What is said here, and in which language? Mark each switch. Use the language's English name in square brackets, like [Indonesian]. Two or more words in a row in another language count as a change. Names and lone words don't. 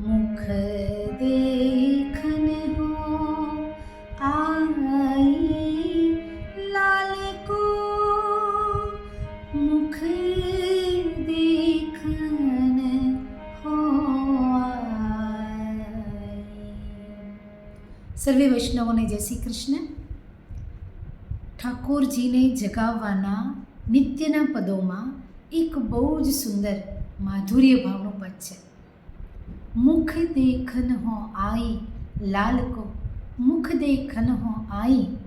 [Braj] मुख देखन हो आई लाल को मुख देखन हो आई। [Gujarati] સર્વે વૈષ્ણવોને જય શ્રી કૃષ્ણ. ઠાકોરજીને જગાવવાના નિત્યના પદોમાં એક બહુ જ સુંદર માધુર્ય ભાવનું પદ છે. [Braj] मुख देखन हो आई लाल को मुख देखन हो आई.